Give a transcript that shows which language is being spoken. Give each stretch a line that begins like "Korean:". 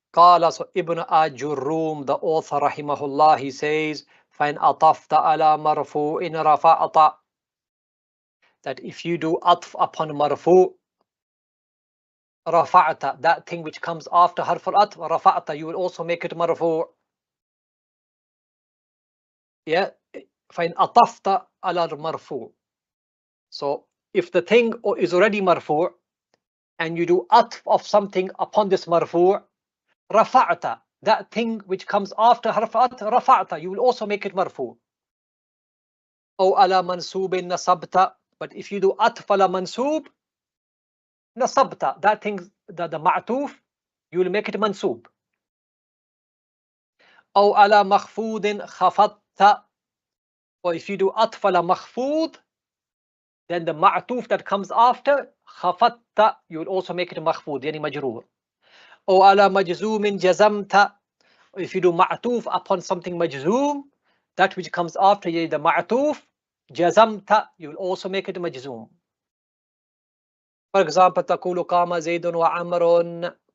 English: قال, so Ibn Ājurrumiyyah, the author rahimahullah, he says,
Arabic: فَإِنْ أَطَفْتَ عَلَى مَرْفُوعٍ رَفَعْتَ,
English: that if you do atf upon marfu, rafa'ta, that thing which comes after harf al-atf, rafa'ta, you will also make it marfu.
Arabic: Yeah, فَإِنْ أَطَفْتَ عَلَى الْمَرْفُوعِ.
English: So if the thing is already marfu and you do atf of something upon this marfu, rafa'ta, that thing which comes after harf al-atf, rafa'ta, you will also make it marfu.
Arabic: أو على منصوب نصبت,
English: but if you do atf ala mansub, nasabta, that thing, the ma'tuf, you will make it mansub.
Arabic: أو على مخفوض خفضت,
English: or if you do atf ala makhfud, then the ma'tuf that comes after خفضت, you will also make it makhfud, yani majroor.
Arabic: أو على مجزوم جزمت,
English: if you do ma'tuf upon something majzoom, that which comes after the ma'tuf, jazamta, you will also make it majzoom. For example,
Arabic: تقول قام زيد وعمر.